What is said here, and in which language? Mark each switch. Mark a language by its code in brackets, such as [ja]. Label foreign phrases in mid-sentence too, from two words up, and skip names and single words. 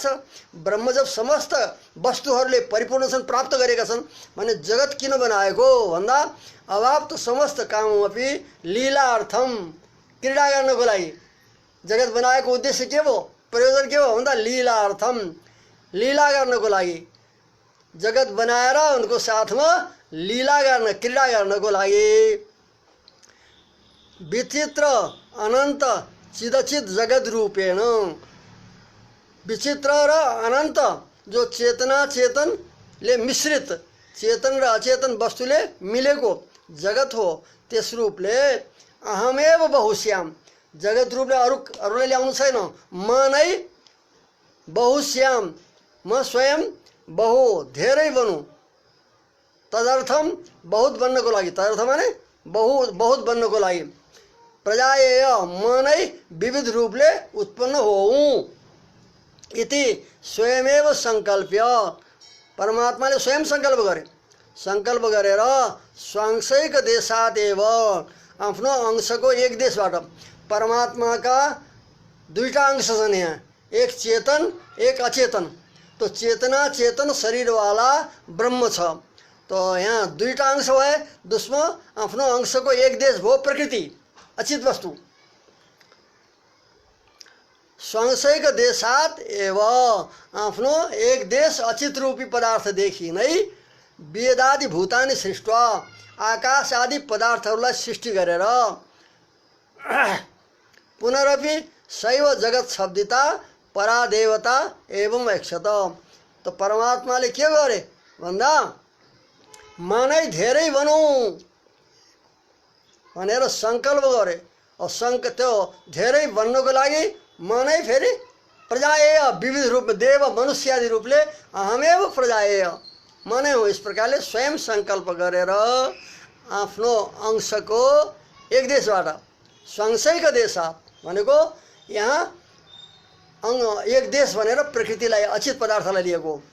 [ne] ब्रह्म जब समस्त वस्तुहरूले परिपूर्ण छन्, प्राप्त गरेका छन् भने जगत किन बनाएको भन्दा अभाव त [sa] समस्त काममपि लीलार्थम, [ne] क्रीडा गर्नको लागि जगत बनाएको उद्देश्य के हो, प्रयोजन के हो भन्दा लीलार्थम, लीला गर्नको लागि जगत बनाएर उनको साथमा लीला गर्न क्रीडा गर्नको लागि। [sa] विचित्र अनन्त चिदचित जगत रूपेण [ne] विचित्र र अनन्त जो चेतना चेतनले मिश्रित चेतन र अचेतन वस्तुले मिलेको जगत हो त्यस रूपले [sa] अहमेव बहुश्याम [ne] जगत रूपले अरूले ल्याउनु छैन म नै बहुश्याम म स्वयं बहु धेरै बनु तदर्थम बहुत बन्नको लागि तदर्थ माने बहुत बन्नको लागि प्रजाएय म नै विविध रूपले उत्पन्न होऊँ इति [sa] स्वयमेव संकल्प्य [ne] परमात्माले स्वयं संकल्प गरेर [sa] स्वांशैक देशादेव [ne] आफ्नो अंशको एक देशबाट परमात्माका दुईटा अंश छन् यहाँ एक चेतन एक अचेतन तो चेतना चेतन शरीरवाला ब्रह्म छ तो यहाँ दुईटा अंश भए दोस्रो आफ्नो अंशको एक देश भयो प्रकृति अचित वस्तु [sa] स्वांशैक देशात एव [ne] आफ्नो एक देश अचित रूपी पदार्थदेखि नै [sa] वेदादि भूतानि सृष्ट [ne] आकाश आदि पदार्थहरूलाई सृष्टि गरेर [sa] पुनरपि शैव जगत शब्दिता परादेवता एवं ऐक्षत [ne] तो परमात्माले के गरे भन्दा म नै धेरै बनौँ भनेर संकल्प गरे त्यो धेरै बन्नको लागि म नै फेरि प्रजाएय विविध रूप देव मनुष्य आदि रूपले [sa] अहमेव प्रजाएय [ne] म नै हो इस प्रकारले स्वयं संकल्प गरेर आफ्नो अंशको एक देशबाट [sa] स्वांशैक देशात [ne] भनेको यहाँ एक देश भनेर प्रकृतिलाई अचित पदार्थलाई लिएको